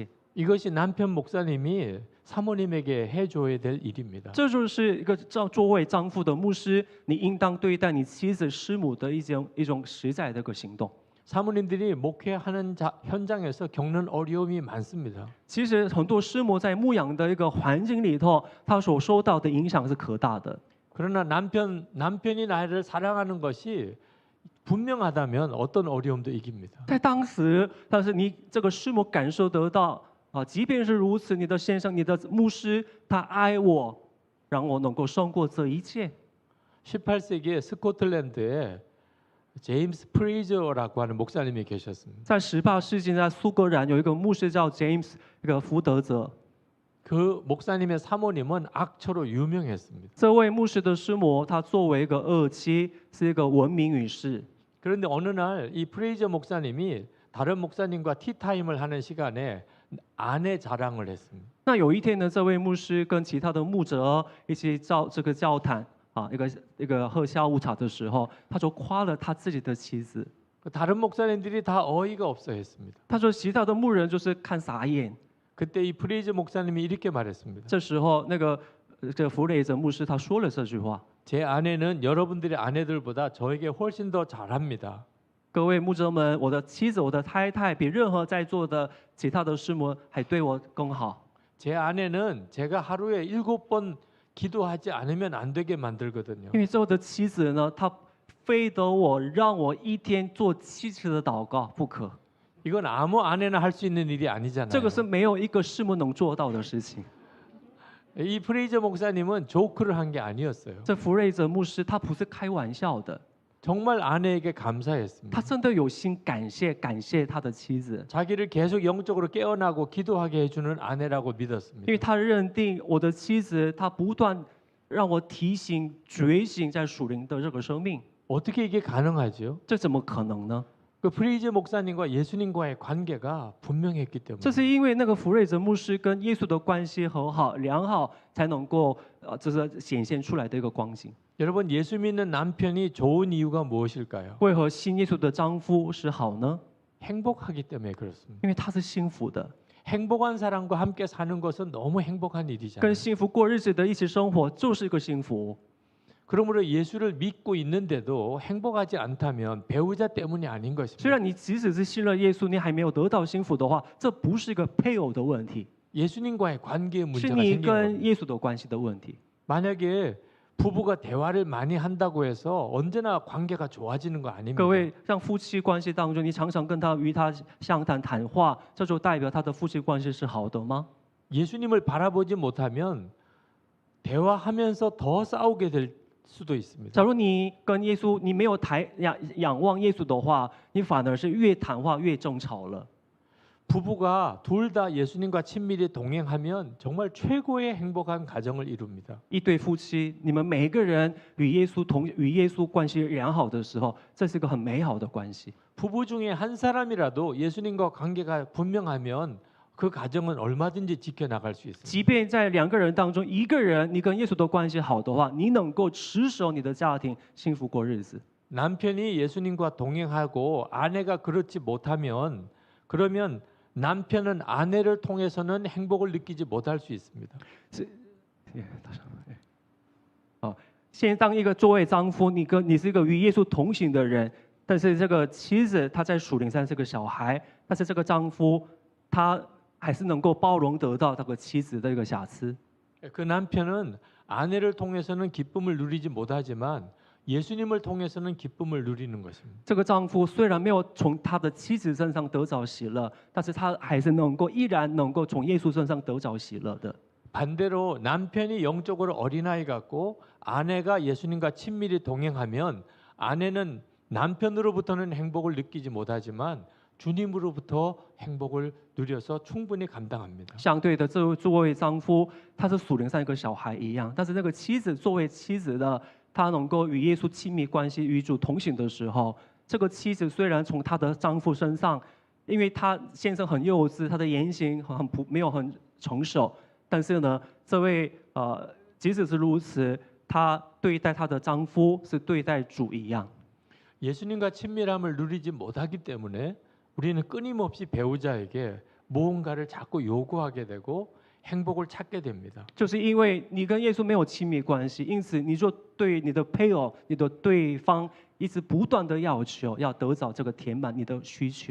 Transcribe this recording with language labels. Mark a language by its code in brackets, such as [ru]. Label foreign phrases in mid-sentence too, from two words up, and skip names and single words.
[ko] 이것이 남편 목사님이 사모님에게 해줘야 될 일입니다. [zh] 这就是一个作为丈夫的牧师，你应当对待你妻子师母的一种实在的一个行动。 [ko] 사모님들이 목회하는 현장에서 겪는 어려움이 많습니다. [zh] 其实很多师母在牧养的一个环境里头，她所受到的影响是可大的。 [ko] 그러나 남편이 나를 사랑하는 것이 분명하다면 어떤 어려움도 이깁니다. [zh] 在当时，但是你这个师母感受得到即便是如此，你的先生、你的牧师，他爱我，让我能够胜过这一切。 [ko] 18세기에 스코틀랜드에 제임스 프레이저라고 하는 목사님이 계셨습니다. [zh] 在18世纪，在苏格兰有一个牧师叫 James 这个福德泽， [ko] 그 목사님의 사모님은 악처로 유명했습니다. [zh] 这位牧师的师母，她作为一个恶妻，是一个闻名于世。 [ko] 그런데 어느 날 이 프레이저 목사님이 다른 목사님과 티타임을 하는 시간에 아내 자랑을 했습니다. [zh] 那有一天呢，这位牧师跟其他的牧者一起到这个教堂啊，一个喝下午茶的时候，他就夸了他自己的妻子。 [ko] 다른 목사님들이 다 어이가 없어 했습니다. [zh] 他说其他的牧人就是看傻眼。 [ko] 그때 이 프레이저 목사님이 이렇게 말했습니다. [zh] 这时候，这个弗雷泽牧师他说了这句话： [ko] 제 아내는 여러분들의 아내들보다 저에게 훨씬 더 잘합니다. [zh] 各位牧者们，我的妻子，我的太太，比任何在座的其他的师母还对我更好。 [ko] 제 아내는 제가 하루에 7번 기도하지 않으면 안 되게 만들거든요. [zh] 因为这我的妻子呢，她非得让我一天做7次的祷告不可。 [ko] 이건 아무 아내나 할 수 있는 일이 아니잖아요. [zh] 这个是没有一个师母能做到的事情。 [ko] 이 프레이저 목사님은 조크를 한 게 아니었어요. [zh] 这福瑞泽牧师他不是开玩笑的， [ko] 정말 아내에게 [zh] 他 [ko] 감사했습니다. [zh] 真的有心感谢他的妻子， [ko] 자기를 계속 영적으로 깨어나고 기도하게 해주는 아내라고 [zh] 因 [ko] 믿었습니다. [zh] 为他认定我的妻子，她不断让我提醒觉醒在属灵的这个生命， [ko] 어떻게 이게 가능하죠? [zh] 这怎么可能呢？ [ko] 그 프레이저 목사님과 예수님과의 관계가 분명했기 때문에. [zh] 这是因为那个福瑞泽牧师跟耶稣的关系和好良好，才能够就是显现出来的一个光景。 [ko] 여러분 예수 믿는 남편이 좋은 이유가 무엇일까요? [zh] 为何信耶稣的丈夫是好呢？ [ko] 행복하기 때문에 그렇습니다. [zh] 因为他是幸福的， [ko] 행복한 사람과 함께 사는 것은 너무 행복한 일이잖아요. [zh] 跟幸福过日子的一起生活就是一个幸福。 [ko] 그러므로 예수를 믿고 있는데도 행복하지 않다면 배우자 때문이 아닌 [zh] 虽 [ko] 것입니다. [zh] 然你即使是信了耶稣，你还没有得到幸福的话，这不是一个配偶的问题， [ko] 예수님과의 관계의 [zh] 是 [ko] 문제가 [zh] 你 [ko] 생기는 [zh] 跟 [ko] 겁니다. [zh] 耶稣的关系的问题。 [ko] 만약에 부부가 대화를 많이 한다고 해서 언제나 관계가 좋아지는 거 아닙니다. [zh] 各位，让夫妻关系当中，你常常跟他与他相谈谈话，这就代表他的夫妻关系是好的吗？ [ko] 예수님을 바라보지 못하면 대화하면서 더 싸우게 될 수도 있습니다. [zh] 假如你跟耶稣，你没有仰望耶稣的话，你反而是越谈话越争吵了。 [ko] 부부가 둘 다 예수님과 친밀히 동행하면 정말 최고의 행복한 가정을 이룹니다. [zh] 一对夫妻，你们每一个人与耶稣关系良好的时候，这是个很美好的关系。 [ko] 부부 중에 한 사람이라도 예수님과 관계가 분명하면 그 가정은 얼마든지 지켜나갈 수 있습니다. [zh] 即便在2个人当中，一个人你跟耶稣的关系好的话，你能够持守你的家庭，幸福过日子。 [ko] 남편이 예수님과 동행하고 아내가 그렇지 못하면 그러면 남편은 아내를 통해서는 행복을 느끼지 못할 수 있습니다. [zh] 现在当一个作为丈夫，你是一个与耶稣同行的人，但是这个妻子她在属灵上是个小孩，但是这个丈夫他还是能够包容得到这个妻子的一个瑕疵。 [ko] 그 남편은 아내를 통해서는 기쁨을 누리지 못하지만 예수님을 통해서는 기쁨을 누리는 것입니다. [zh] 这个丈夫虽然没有从他的妻子身上得着喜乐，但是他还是依然能够从耶稣身上得着喜乐的。 [ko] 반대로 남편이 영적으로 어린아이 같고 아내가 예수님과 친밀히 동행하면 아내는 남편으로부터는 행복을 느끼지 못하지만 주님으로부터 행복을 누려서 충분히 감당합니다. [zh] 相对的，这作为丈夫，他是属灵上一个小孩一样，但是那个妻子作为妻子的，她能够与耶稣亲密关系、与主同行的时候，这个妻子虽然从她的丈夫身上，因为她先生很幼稚，她的言行没有很成熟，但是呢，这位即使是如此，她对待她的丈夫是对待主一样。 [ko] 예수님과 친밀함을 누리지 못하기 때문에 우리는 끊임없이 배우자에게 무언가를 자꾸 요구하게 되고 행복을 찾게 됩니다. [zh] 就是因为你跟耶稣没有亲密关系，因此你就对你的配偶、你的对方一直不断的要求，要得到这个填满你的需求。